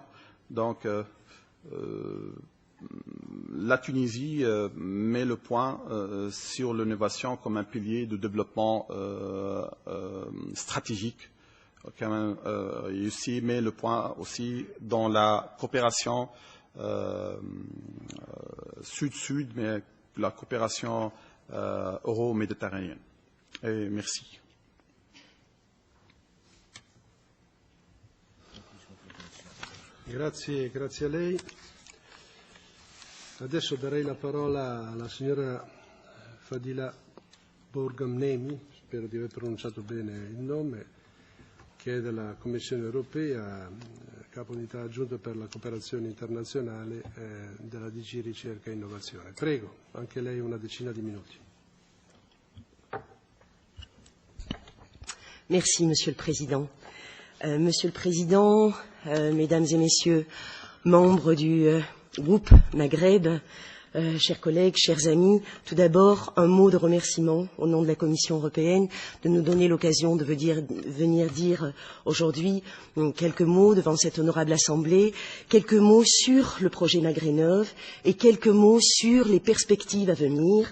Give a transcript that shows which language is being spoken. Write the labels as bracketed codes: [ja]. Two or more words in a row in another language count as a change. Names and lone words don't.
[fr] Donc, la Tunisie met le point sur l'innovation comme un pilier de développement stratégique. Et aussi met le point aussi dans la coopération sud-sud, mais la coopération euro-méditerranéenne. Et merci. [it] Grazie a lei. Adesso darei la parola alla signora Fadila Borgamnemi, spero di aver pronunciato bene il nome, che è della Commissione europea, capo unità aggiunto per la cooperazione internazionale della DG Ricerca e Innovazione. Prego, anche lei una decina di minuti. [fr] Merci, Monsieur le Président. Monsieur le Président, Mesdames et Messieurs, membres du groupe Maghreb, chers collègues, chers amis, tout d'abord un mot de remerciement au nom de la Commission européenne de nous donner l'occasion de venir dire aujourd'hui quelques mots devant cette honorable Assemblée, quelques mots sur le projet Maghreb et quelques mots sur les perspectives à venir.